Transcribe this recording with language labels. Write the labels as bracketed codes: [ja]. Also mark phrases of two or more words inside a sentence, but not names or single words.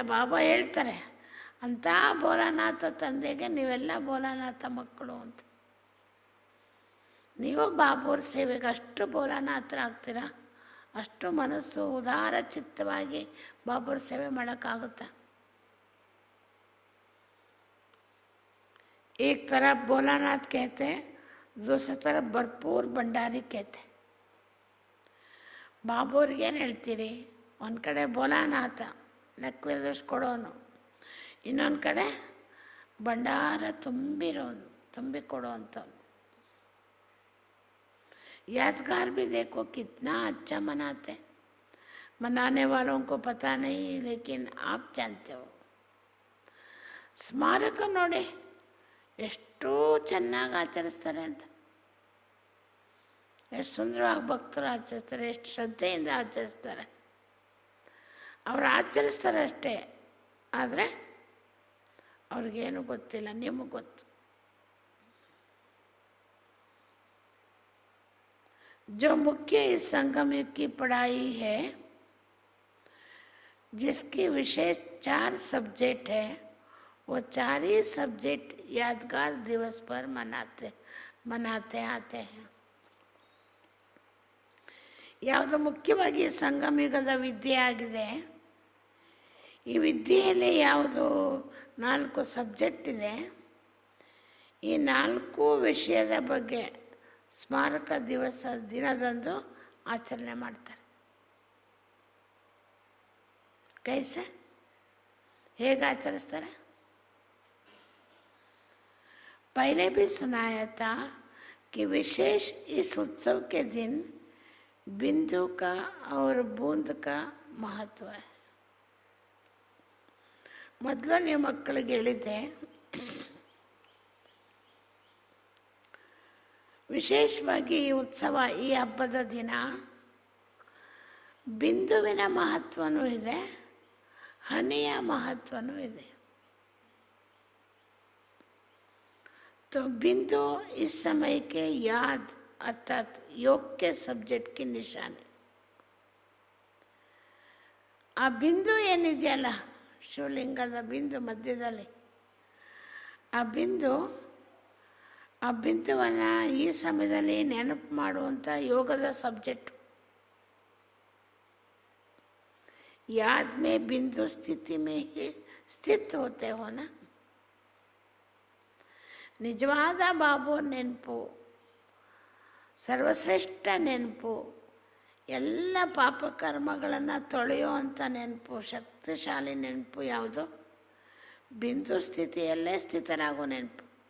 [kn] ಬಾಬಾ ಹೇಳ್ತಾರೆ, ಅಂಥ ಭೋಲಾನಾಥ ತಂದೆಗೆ ನೀವೆಲ್ಲ ಭೋಲಾನಾಥ ಮಕ್ಕಳು ಅಂತ. ನೀವು ಬಾಬೂರ ಸೇವೆಗೆ ಅಷ್ಟು ಭೋಲಾನಾಥರಾಗ್ತೀರಾ? ಅಷ್ಟು ಮನಸ್ಸು ಉದಾರ ಚಿತ್ತವಾಗಿ ಬಾಬೂರ ಸೇವೆ ಮಾಡೋಕ್ಕಾಗುತ್ತಾ? [hi] एक तरफ भोलानाथ कहते, दूसरी तरफ भरपूर भंडारी कहते. [kn] ಬಾಬೂರಿಗೆ ಏನು ಹೇಳ್ತೀರಿ? ಒಂದು ಕಡೆ ಭೋಲಾನಾಥ ಲೆಕ್ಕವಿಲ್ಲದಷ್ಟು ಕೊಡೋನು, ಇನ್ನೊಂದು ಕಡೆ ಭಂಡಾರ ತುಂಬಿರೋನು, ತುಂಬಿ ಕೊಡೋವಂಥವ್ನು. [hi] यादगार भी देखो कितना अच्छा मनाते. मनाने वालों को पता नहीं, लेकिन आप जानते हो. [kn] ಸ್ಮಾರಕ ನೋಡಿ ಎಷ್ಟು ಚೆನ್ನಾಗಿ ಆಚರಿಸ್ತಾರೆ ಅಂತ. ಎಷ್ಟು ಸುಂದರವಾಗಿ ಭಕ್ತರು ಆಚರಿಸ್ತಾರೆ, ಎಷ್ಟು ಶ್ರದ್ಧೆಯಿಂದ ಆಚರಿಸ್ತಾರೆ. ಅವ್ರು ಆಚರಿಸ್ತಾರೆ ಅಷ್ಟೇ, ಆದರೆ ಅವ್ರಿಗೇನು ಗೊತ್ತಿಲ್ಲ, ನಿಮಗೆ ಗೊತ್ತು. [hi] जो मुख्य इस संगम युग की पढ़ाई है, जिसकी विशेष 4 सब्जेक्ट है, वो 4 ही सब्जेक्ट यादगार दिवस पर मनाते आते हैं. [kn] ಯಾವುದು ಮುಖ್ಯವಾಗಿ ಸಂಗಮ ಯುಗದ ವಿದ್ಯೆ ಆಗಿದೆ. ಈ ವಿದ್ಯೆಯಲ್ಲಿ ಯಾವುದು 4 ಸಬ್ಜೆಕ್ಟ್ ಇದೆ, ಈ 4 ವಿಷಯದ ಬಗ್ಗೆ ಸ್ಮಾರಕ ದಿನದಂದು ಆಚರಣೆ ಮಾಡ್ತಾರೆ. ಕೈಸೆ ಹೇಗೆ ಆಚರಿಸ್ತಾರೆ? [hi] पहले भी सुनाया था कि विशेष इस उत्सव के दिन बिंदु का और बूंद का महत्व है. [kn] ಮೊದಲು ನೀವು ಮಕ್ಕಳಿಗೆ ಹೇಳಿದ್ದೆ, ವಿಶೇಷವಾಗಿ ಈ ಉತ್ಸವ, ಈ ಹಬ್ಬದ ದಿನ ಬಿಂದುವಿನ ಮಹತ್ವನೂ ಇದೆ, ಹನಿಯ ಮಹತ್ವನೂ ಇದೆ. [hi] तो बिंदु इस समय के याद अर्थात योग के सब्जेक्ट की निशानी. [kn] ಆ ಬಿಂದು ಏನಿದೆಯಲ್ಲ, ಶಿವಲಿಂಗದ ಬಿಂದು ಮಧ್ಯದಲ್ಲಿ, ಆ ಬಿಂದುವನ್ನು ಈ ಸಮಯದಲ್ಲಿ ನೆನಪು ಮಾಡುವಂಥ ಯೋಗದ ಸಬ್ಜೆಕ್ಟ್. [hi] याद में बिंदु स्थिति में ही स्थित होते हो ना. [kn] ನಿಜವಾದ ಬಾಬೂರ್ ನೆನಪು, ಸರ್ವಶ್ರೇಷ್ಠ ನೆನಪು, ಎಲ್ಲ ಪಾಪ ಕರ್ಮಗಳನ್ನು ತೊಳೆಯುವಂಥ ನೆನಪು, ಶಕ್ತಿಶಾಲಿ ನೆನಪು ಯಾವುದು? ಬಿಂದು ಸ್ಥಿತಿಯಲ್ಲೇ ಸ್ಥಿತರಾಗೋ ನೆನಪು.